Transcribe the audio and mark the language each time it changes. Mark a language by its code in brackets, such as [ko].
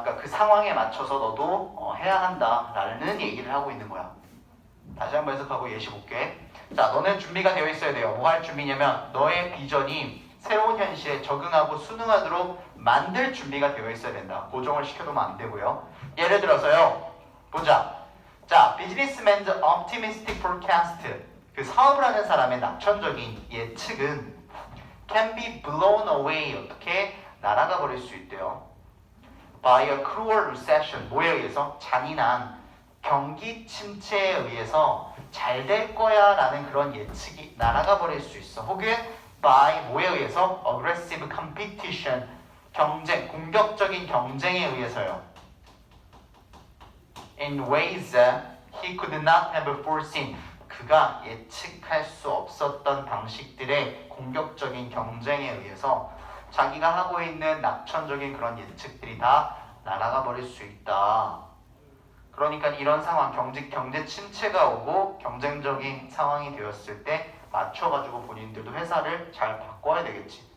[ko] 그러니까 그 상황에 맞춰서 너도 해야 한다라는 얘기를 하고 있는 거야. 다시 한번 해석하고 예시 볼게. 자, 너는 준비가 되어 있어야 돼요. 뭐 할 준비냐면 너의 비전이 새로운 현실에 적응하고 순응하도록 만들 준비가 되어 있어야 된다. 고정을 시켜두면 안 되고요. 예를 들어서요. 보자. 자, [en] 비즈니스맨's optimistic forecast. [ko] 그 사업을 하는 사람의 낙천적인 예측은 [en] can be blown away. [ko] 어떻게? 날아가 버릴 수 있대요. [en] By a cruel recession. [ko] 뭐에 의해서? 잔인한 경기 침체에 의해서 잘 될 거야 라는 그런 예측이 날아가 버릴 수 있어. 혹은 by 뭐에 의해서? [en] aggressive competition. [ko] 경쟁, 공격적인 경쟁에 의해서요. [en] In ways he could not have foreseen. [ko] 그가 예측할 수 없었던 방식들의 공격적인 경쟁에 의해서 자기가 하고 있는 낙천적인 그런 예측들이 다 날아가 버릴 수 있다. 그러니까 이런 상황, 경제 침체가 오고 경쟁적인 상황이 되었을 때 맞춰가지고 본인들도 회사를 잘 바꿔야 되겠지.